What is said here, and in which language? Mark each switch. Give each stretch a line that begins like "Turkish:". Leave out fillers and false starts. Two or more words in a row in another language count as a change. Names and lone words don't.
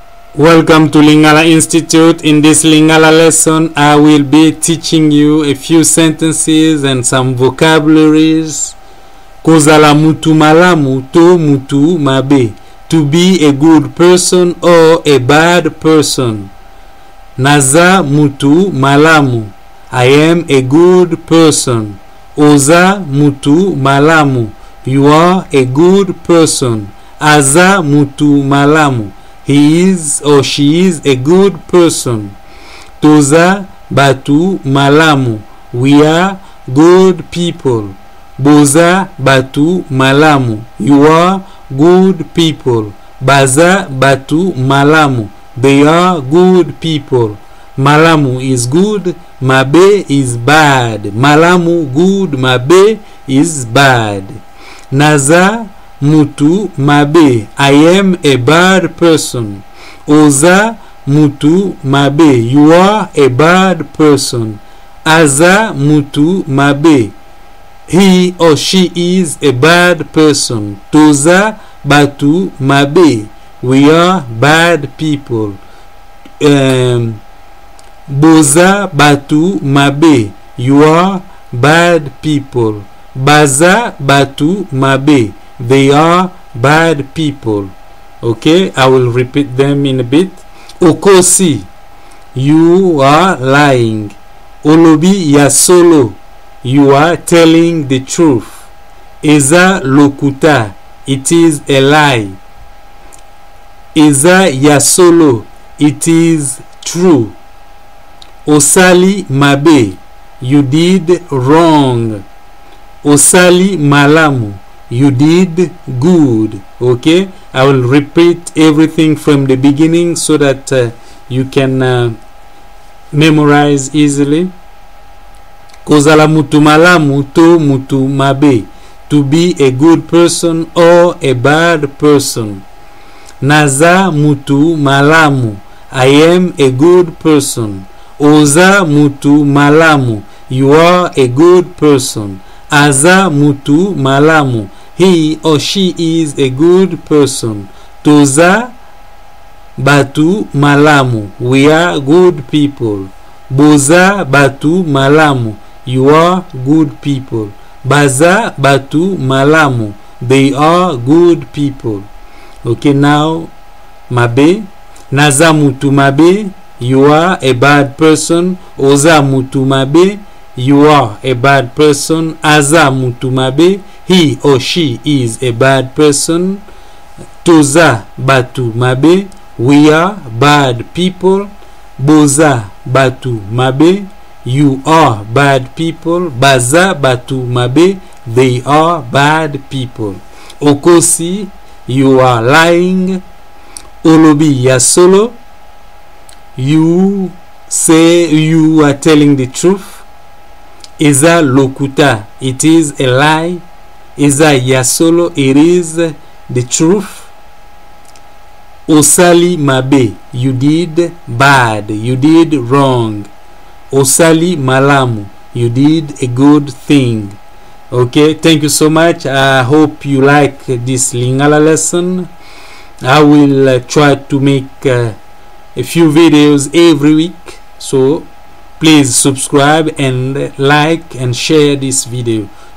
English: Welcome to Lingala Institute. In this Lingala lesson, I will be teaching you a few sentences and some vocabularies.
Lingala: Kozala mutu malamu to mutu mabe.
English: To be a good person or a bad person.
Lingala: Naza mutu malamu.
English: I am a good person.
Lingala: Oza mutu malamu.
English: You are a good person.
Lingala: Aza mutu malamu.
English: He is or she is a good person.
Lingala: Toza batu malamu.
English: We are good people.
Lingala: Boza batu malamu.
English: You are good people.
Lingala: Baza batu malamu.
English: They are good people. Malamu is good. Mabe is bad. Malamu good. Mabe is bad.
Lingala: Naza mutu mabe.
English: I am a bad person.
Lingala: Oza mutu mabe.
English: You are a bad person.
Lingala: Aza mutu mabe.
English: He or she is a bad person.
Lingala: Toza batu mabe.
English: We are bad people.
Lingala: Boza batu mabe.
English: You are bad people.
Lingala: Baza batu mabe.
English: They are bad people. Okay, I will repeat them in a bit. Okosi, you are lying.
Lingala: Olobi ya solo,
English: you are telling the truth.
Lingala: Eza lokuta,
English: it is a lie.
Lingala: Eza ya solo,
English: it is true.
Lingala: Osali mabe,
English: you did wrong.
Lingala: Osali malamu,
English: you did good. Okay, I will repeat everything from the beginning so that you can memorize easily.
Lingala: Kozala mutu malamu to mutu mabe.
English: To be a good person or a bad person.
Lingala: Naza mutu malamu.
English: I am a good person.
Lingala: Oza mutu malamu.
English: You are a good person.
Lingala: Aza mutu malamu.
English: He or she is a good person.
Lingala: Toza batu malamu.
English: We are good people.
Lingala: Boza batu malamu.
English: You are good people.
Lingala: Baza batu malamu.
English: They are good people. Okay, now mabe.
Lingala: Naza mutu mabe.
English: You are a bad person.
Lingala: Oza mutu mabe.
English: You are a bad person.
Lingala: Aza mutu mabe.
English: He or she is a bad person.
Lingala: Toza batu mabe.
English: We are bad people.
Lingala: Boza batu mabe.
English: You are bad people.
Lingala: Baza batu mabe.
English: They are bad people. Okosi, you are lying.
Lingala: Olobi ya solo,
English: you say you are telling the truth.
Lingala: Eza lokuta,
English: it is a lie.
Lingala: Eza ya solo,
English: it is the truth.
Lingala: Osali mabe,
English: you did bad, you did wrong.
Lingala: Osali malamu,
English: you did a good thing. Okay, thank you so much. I hope you like this Lingala lesson. I will try to make a few videos every week, so please subscribe and like and share this video.